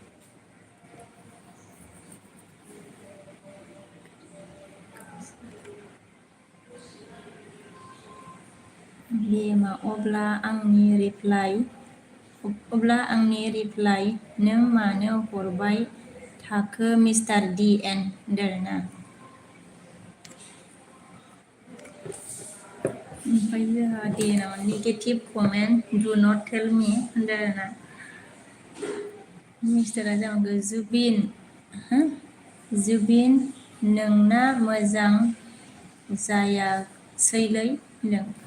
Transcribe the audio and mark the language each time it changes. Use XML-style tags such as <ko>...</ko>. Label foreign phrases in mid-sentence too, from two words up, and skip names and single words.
<brx>अब्ला आंनि रिप्लाइ नों मानो हरबाय थाखो मिस्टार डि एन होनदों आरोना ओमफ्राय जोंहा डि एनाव</brx> <en>negative comment do not tell me</en> <brx>होनदों आरोना मिस्टारा जाबाय जुबिन नोंना मोजां जायासैलै होनदों</brx>